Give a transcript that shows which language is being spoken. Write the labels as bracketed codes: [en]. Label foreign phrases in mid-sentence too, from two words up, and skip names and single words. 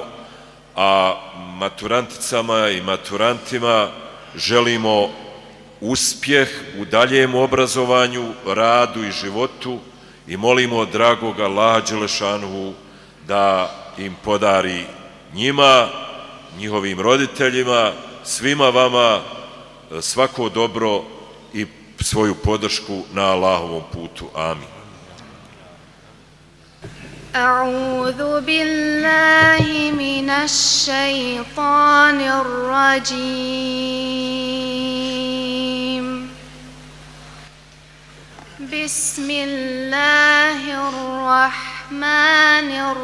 [bs] a maturanticama i maturantima želimo uspjeh u daljem obrazovanju, radu i životu i molimo dragog Allaha Đelešanuhu da im podari njima, njihovim roditeljima, svima vama svako dobro i svoju podršku na Allahovom putu. Amin. [ar] أعوذ بالله من الشيطان الرجيم بسم الله الرحمن